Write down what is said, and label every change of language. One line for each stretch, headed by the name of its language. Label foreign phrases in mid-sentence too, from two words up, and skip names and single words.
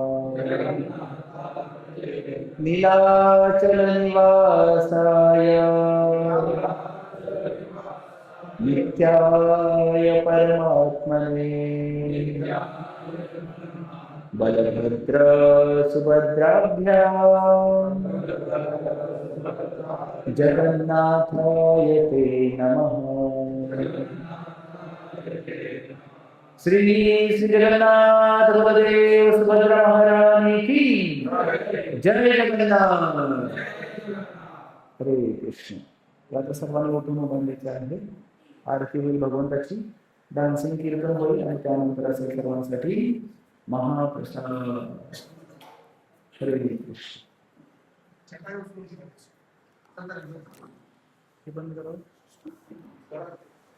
Sanskrit: नीलाचल निवासाय नित्याय परमात्मने बलभद्र सुभद्राभ्यां जगन्नाथाय ते नमः.
Hindi: श्री श्री जगन्नाथ बलदेव सुभद्रा महारानी की जय जगन्नाथ. हरे कृष्ण.
Marathi: आता सर्वांनी उठून उभारलेले आहे. आरती होईल भगवंताची. डान्सिंग कीर्तन होईल आणि त्यानंतर असेल सर्वांसाठी महाप्रसाद. हरे कृष्ण. हे बंद करा.